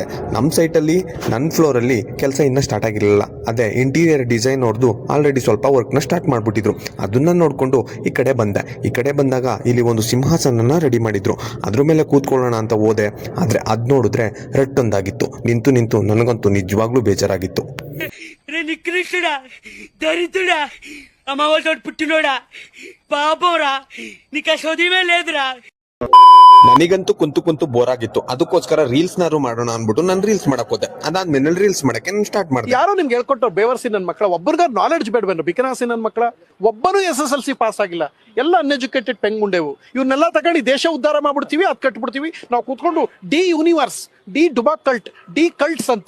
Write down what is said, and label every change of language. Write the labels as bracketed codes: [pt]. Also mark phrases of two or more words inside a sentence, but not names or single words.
[kn] ನಮ್ಮ ಸೈಟಲ್ಲಿ ನನ್ನ ಫ್ಲೋರಲ್ಲಿ ಕೆಲಸ ಇನ್ನೂ ಸ್ಟಾರ್ಟ್ ಆಗಿರಲಿಲ್ಲ. ಅದೇ ಇಂಟೀರಿಯರ್ ಡಿಸೈನ್ ಅವ್ರದ್ದು ಆಲ್ರೆಡಿ ಸ್ವಲ್ಪ ವರ್ಕ್ನ ಸ್ಟಾರ್ಟ್ ಮಾಡಿಬಿಟ್ಟಿದ್ರು. ಅದನ್ನು ನೋಡಿಕೊಂಡು ಈ ಕಡೆ ಬಂದೆ. ಈ ಕಡೆ ಬಂದಾಗ ಇಲ್ಲಿ ಒಂದು ಸಿಂಹಾಸನನ ರೆಡಿ ಮಾಡಿದ್ರು. ಅದ್ರ ಮೇಲೆ ಕೂತ್ಕೊಳ್ಳೋಣ ಅಂತ ಹೋದೆ. ಆದರೆ ಅದು ನೋಡಿದ್ರೆ ರಟ್ಟೊಂದಾಗಿತ್ತು. ನಿಂತು ನನಗಂತೂ ನಿಜವಾಗ್ಲೂ ಬೇಜಾರಾಗಿತ್ತು. [te] నికృష్టుడా దరిద్రుడా అమ్మవాళ్ళతోటి పుట్టినోడా పాపంరా నీకు ఆ చదివే లేదురా. [kn] ನನಗಂತೂ ಕುಂತು ಬೋರ್ ಆಗಿತ್ತು. ಅದಕ್ಕೋಸ್ಕರ ರೀಲ್ಸ್ನಾರು ಮಾಡೋಣ ಅನ್ಬಿಟ್ಟು ನಾನು ರೀಲ್ಸ್ ಮಾಡಕ್ ಹೋದೆ. ಅದಾದ್ಮೇಲೆ ರೀಲ್ಸ್ ಮಾಡಕ್ಕೆ ನಾನು ಸ್ಟಾರ್ಟ್ ಮಾಡಿದೆ. ಯಾರೋ ನಿಮ್ಗೆ ಹೇಳ್ಕೊಟ್ಟು ಬೇವರ್ಸಿ ನನ್ನ ಮಕ್ಕಳ ಒಬ್ಬರಿಗ ನಾಲೆಡ್ಜ್ ಬೇಡವೇನು? ಬಿಕನಾಸಿ ನನ್ನ ಮಕ್ಕಳ ಒಬ್ಬನು SSLC ಪಾಸ್ ಆಗಿಲ್ಲ, ಎಲ್ಲ ಅನ್ಎಜುಕೇಟೆಡ್ ಪೆಂಗುಂಡೆವು. ಇವನ್ನೆಲ್ಲ ತಗೊಂಡು ದೇಶ ಉದ್ಧಾರ ಮಾಡ್ಬಿಡ್ತೀವಿ, ಅದ್ ಕಟ್ಬಿಡ್ತೀವಿ. ನಾವು ಕೂತ್ಕೊಂಡು [en] the universe, the duba cult, the cults [kn] ಅಂತೆ